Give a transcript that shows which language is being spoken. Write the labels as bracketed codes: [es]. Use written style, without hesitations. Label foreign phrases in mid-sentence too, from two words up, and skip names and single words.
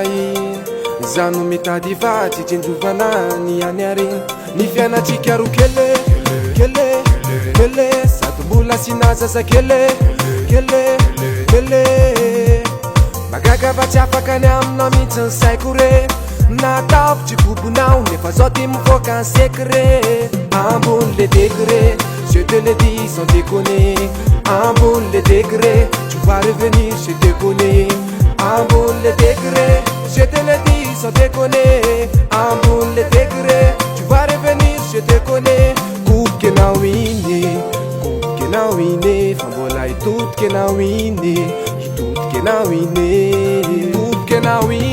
[mg] iny zano mitady vatsy tsinjovana ny any ariny ny fianatsika ro kele kele kele sady mbola sy nazasa kele kele kele magaga fa tsy afaka ny aminao mihitsy ny saiko re nataovy tsy bobonao nefa zao ty mivoaka ny secret ambony [fr] le degré je te le dis sans déconner ambony le degré tu vas revenir je te connais ambony le degré je te le dis sans déconner ambony le degré tu vas revenir je te connais [mg] kokenao iny fa mbola hitodikenao iny hitodikenao iny todikenao